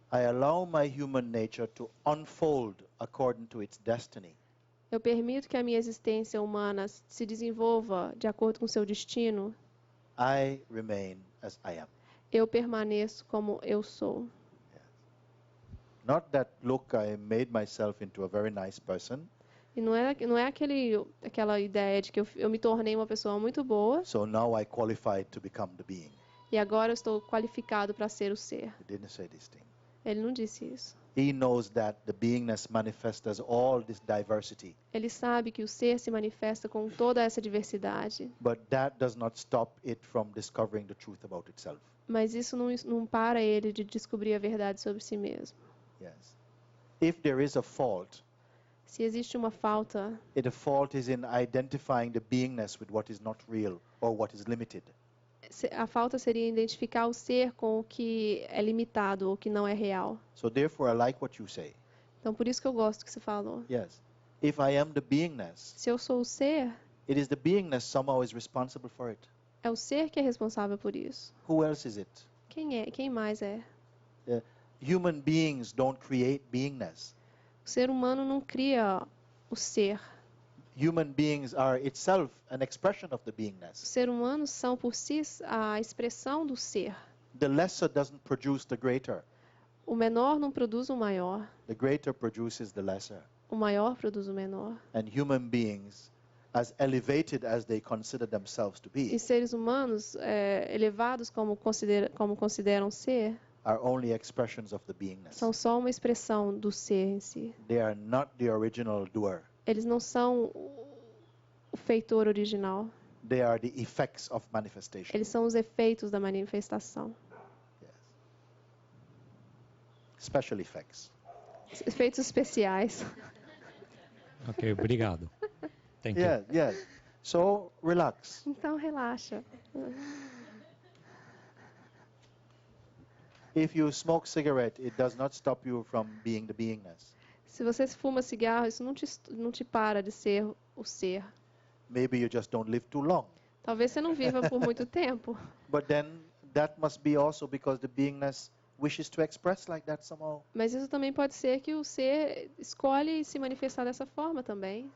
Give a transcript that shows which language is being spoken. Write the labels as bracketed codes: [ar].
[en] I allow my human nature to unfold according to its destiny. [pt] eu permito que a minha existência humana se desenvolva de acordo com seu destino. [en] I remain as I am. [pt] Eu permaneço como eu sou. [en] Not that, look, I made myself into a very nice person, [pt] E não é aquela ideia de que eu me tornei uma pessoa muito boa [en] so now I qualified to become the being. [pt] e agora eu estou qualificado para ser o ser. [en] He didn't say this thing. [pt] Ele não disse isso. [en] He knows that the beingness manifests as all this diversity, [pt] Ele sabe que o ser se manifesta com toda essa diversidade, [en] but that does not stop it from discovering the truth about itself. [pt] mas isso não para ele de descobrir a verdade sobre si mesmo. [en] Yes. If there is a fault, [pt] Se existe uma falta, [en] the fault is in identifying the beingness with what is not real or what is limited. [pt] a falta seria identificar o ser com o que é limitado ou que não é real. [en] So therefore, I like what you say. [pt] Então, por isso que eu gosto que você falou. [en] Yes. If I am the beingness, [pt] Se eu sou o ser, [en] it is the beingness somehow is responsible for it. [pt] é o ser que é responsável por isso. [en] Who else is it? [pt] Quem mais é? [en] Human beings don't create beingness. [pt] O ser humano não cria o ser. [en] Human beings are itself an expression of the [pt] Os [en] beingness. [pt] seres humanos são por si a expressão do ser. [en] The lesser doesn't produce the greater. [pt] O menor não produz o maior. [en] The greater produces the lesser. [pt] O maior produz o menor. [en] And human beings, as elevated as they consider themselves to [pt] E [en] be, [pt] seres humanos elevados como consideram ser, [en] are only expressions of the beingness. [pt] são só uma expressão do ser em si. [en] They are not the original doer. [pt] Eles não são o feitor original. [en] They are the effects of manifestation. Eles são os efeitos da manifestação. Yes. Special effects. [pt] Efeitos especiais. Ok, obrigado. [en] Thank you. Yeah, yeah. So relax. [pt] Então, relaxa. [en] If you smoke cigarette, it does not stop you from being the beingness. [pt] Se você fuma cigarro, isso não te para de ser o ser. [en] Maybe you just don't live too long. [pt] Talvez você não viva por muito tempo. [en] But then that must be also because the beingness wishes to express like that somehow. [pt] Mas isso também pode ser que o ser escolhe se manifestar dessa forma também.